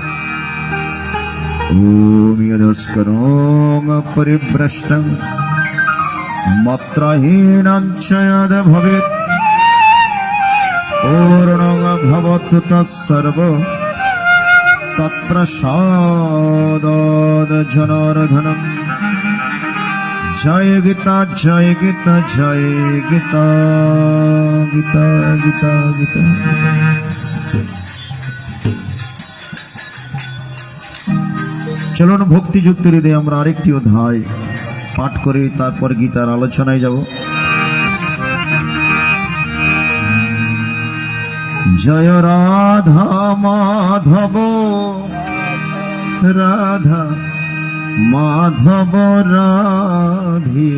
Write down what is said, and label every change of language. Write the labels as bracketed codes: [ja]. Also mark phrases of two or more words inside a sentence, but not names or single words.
[sa] ओम यदस्करों परिभ्रष्टं मात्राहीनं च यद् भवेत् पूर्णं भवतु तत्सर्वं तत्र साधु जनार्दनम्। [hi] जय गीता जय गीता जय गीता गीता गीता गीता। [bn] চলুন ভক্তিযুক্ত হৃদয়ে আমরা আরেকটি অধ্যায় পাঠ করি, তারপর গীতার আলোচনায় যাব। জয় রাধা মাধব রাধা মাধব রাধে।